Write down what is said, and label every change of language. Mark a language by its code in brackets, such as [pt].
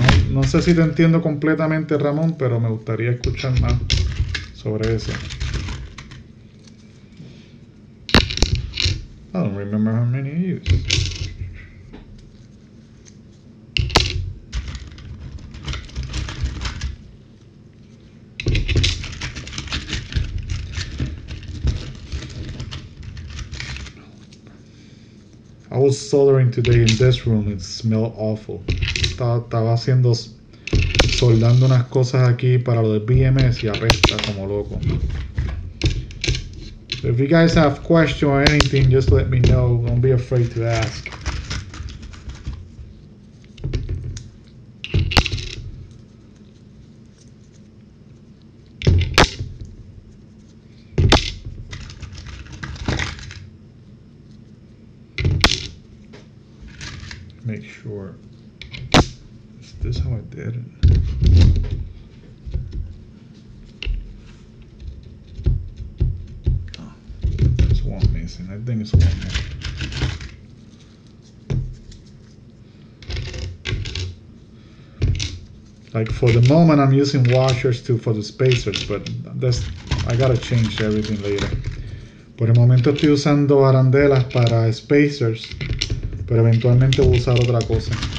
[es] No sé si te entiendo completamente, Ramón, pero me gustaría escuchar más sobre eso. [en] I don't remember how many I used. was soldering today in this room. It smelled awful. [es] Estaba haciendo, soldando unas cosas aquí para lo del BMS y apesta como loco. [en] So if you guys have questions or anything, just let me know. Don't be afraid to ask. Make sure. Is this how I did it? Oh, there's one missing. I think it's one more. Like for the moment, I'm using washers too for the spacers, but I gotta change everything later. [es] Por el momento estoy usando arandelas para spacers, pero eventualmente voy a usar otra cosa.